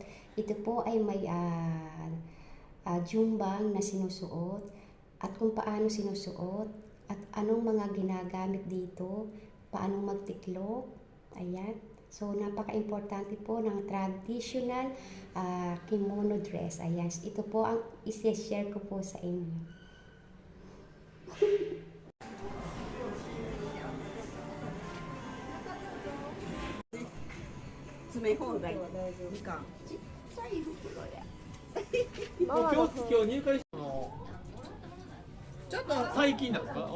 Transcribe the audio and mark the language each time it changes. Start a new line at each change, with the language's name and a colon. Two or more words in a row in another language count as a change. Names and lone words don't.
Filipino: Ito po ay may jumbang na sinusuot at kung paano sinusuot at anong mga ginagamit dito, paano magtiklop, ayan. So, napaka-importante po ng
English: traditional kimono dress.
Filipino: Ayan, ito po ang isi-share ko po sa inyo.
Japanese: 詰め放題みかんちっちゃい袋や今日入会したのちょっと最近なんですか？